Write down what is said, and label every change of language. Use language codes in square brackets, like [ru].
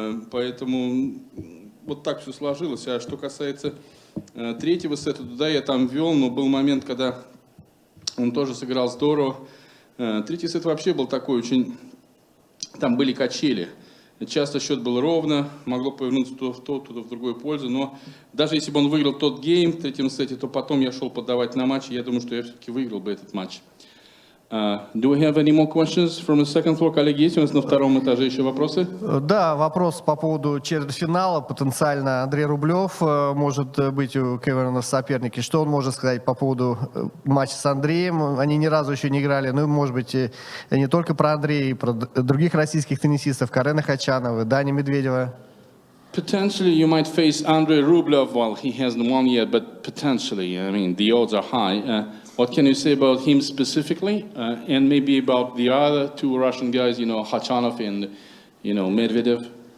[ru] Поэтому вот так все сложилось. А что касается третьего сета, да, я там вел, но был момент, когда он тоже сыграл здорово. Третий сет вообще был такой очень... Там были качели. Часто счет был ровно, могло повернуться то в то, то в другую пользу. Но даже если бы он выиграл тот гейм в третьем сете, то потом я шел подавать на матч, и я думаю, что я все-таки выиграл бы этот матч. [en] Do we have any more questions from the second floor? [ru] Коллеги, есть у нас на втором этаже еще вопросы? Да, вопрос по поводу четвертьфинала. Потенциально Андрей Рублев может быть у Кэмерона в сопернике. Что он может сказать по поводу матча с Андреем? Они ни разу еще не играли. Ну, может быть, не только про Андрея, и про других российских теннисистов. Карена Хачанова, Дани Медведева. [en] Potentially, you might face Andrei Rublev. Well, he hasn't won yet, but potentially, I mean, the odds are high. What can you say about him specifically, and maybe about the other two Russian guys, you know, Khachanov and, you know, Medvedev?